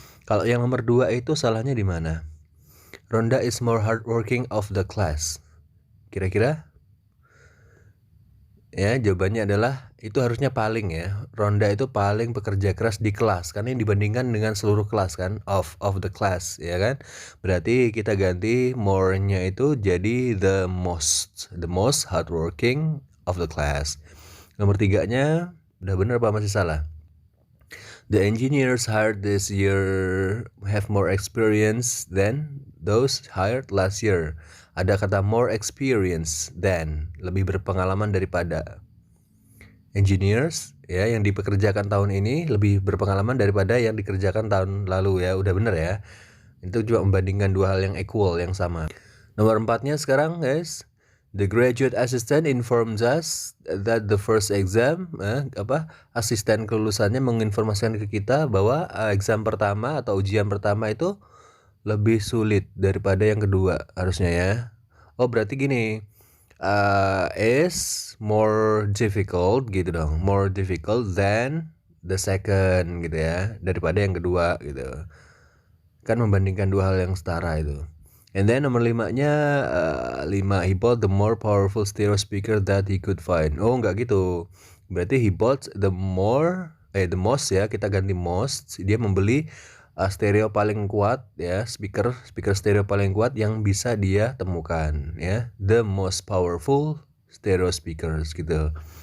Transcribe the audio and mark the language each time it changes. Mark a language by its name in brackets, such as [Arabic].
[Indonesian] Kalau yang nomor 2 itu salahnya di mana? [English] Rhonda is more hardworking of the class. [Indonesian] Kira-kira? Ya, jawabannya adalah itu harusnya paling ya. Rhonda itu paling bekerja keras di kelas karena dibandingkan dengan seluruh kelas kan, [English] of the class [Indonesian] ya kan. Berarti kita ganti more-nya itu jadi [English] the most hardworking of the class. [Indonesian] Nomor 3-nya udah bener apa masih salah? [English] The engineers hired this year have more experience than those hired last year. [Indonesian] Ada kata [English] more experience than, [Indonesian] lebih berpengalaman daripada. Engineers ya yang dipekerjakan tahun ini lebih berpengalaman daripada yang dikerjakan tahun lalu ya. Udah bener ya. Itu juga membandingkan dua hal yang equal, yang sama. Nomor 4-nya sekarang guys. [English] The graduate assistant informs us that the first exam [Indonesian] asisten kelulusannya menginformasikan ke kita bahwa exam pertama atau ujian pertama itu lebih sulit daripada yang kedua harusnya ya. Oh berarti gini, [English] is more difficult [Indonesian] gitu dong, [English] more difficult than the second [Indonesian] gitu ya, daripada yang kedua gitu. Kan membandingkan dua hal yang setara itu. [English] And then [Indonesian] nomor 5-nya [English] 5, he bought the more powerful stereo speaker that he could find. [Indonesian] Oh enggak gitu. Berarti [English] he bought the most [Indonesian] ya, kita ganti most. Dia membeli stereo paling kuat ya, speaker stereo paling kuat yang bisa dia temukan ya, [English] the most powerful stereo speakers [Indonesian] gitu.